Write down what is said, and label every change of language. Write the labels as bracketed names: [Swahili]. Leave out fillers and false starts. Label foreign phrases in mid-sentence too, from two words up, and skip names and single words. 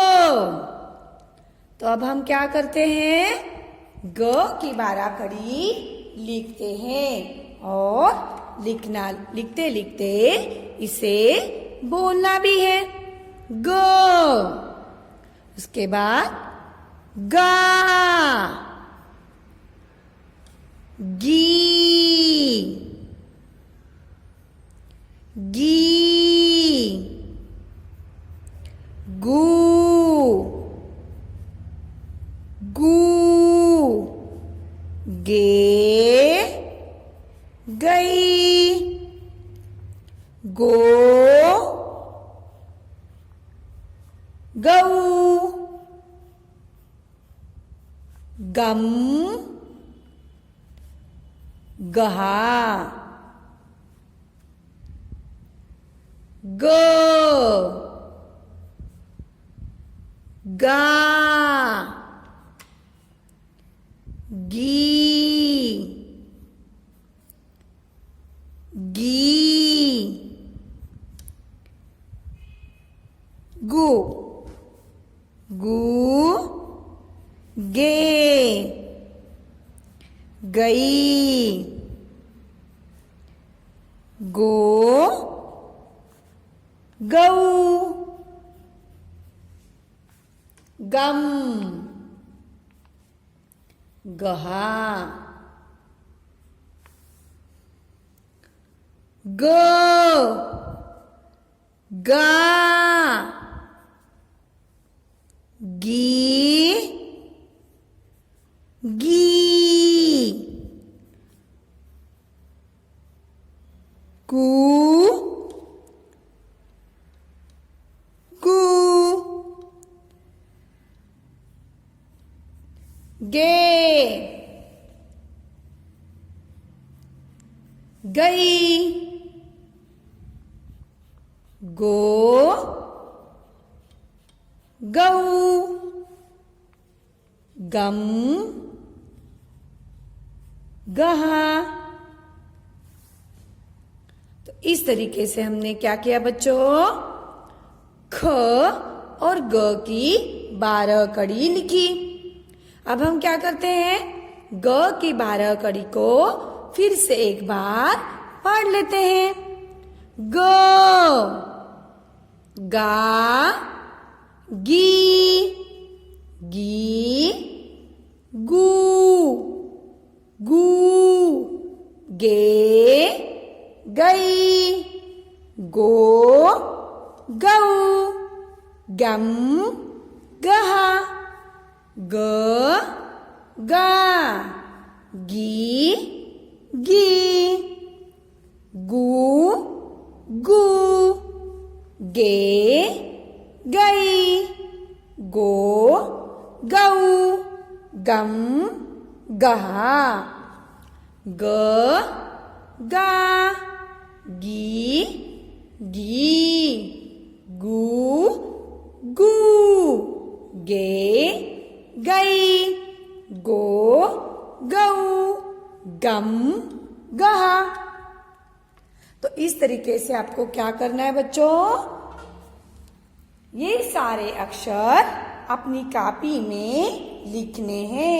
[Hindi] तो अब हम क्या करते हैं? ग की बारह कड़ी लिखते हैं और लिखते लिखते इसे बोलना भी है। ग, उसके बाद गा, गी, गी, गू, गू, गे, गई, गो, गऊ, गम, गहा, ग, गा, गी, गी, गु, गू, गे, गई, गो, गऊ, गम, गहा, ग, गा, गी, गी, गू, गू, गे, गई, गो, गऊ, गम, गहा। इस तरीके से हमने क्या किया बच्चों, ख और ग की 12 कड़ी लिखी। अब हम क्या करते हैं, ग की 12 कड़ी को फिर से एक बार पढ़ लेते हैं। ग, गा, गी, गी, गू, गू, गे, गई, गो, गऊ, गम, गहा, ग, गा, गी, गी, गू, गू, गे, गई, गो, गऊ, गम, गहा, ग, गा, गी, गी, गू, गू, गे, गई, गो, गऊ, गम, गहा। तो इस तरीके से आपको क्या करना है बच्चों, ये सारे अक्षर अपनी कॉपी में लिखने हैं।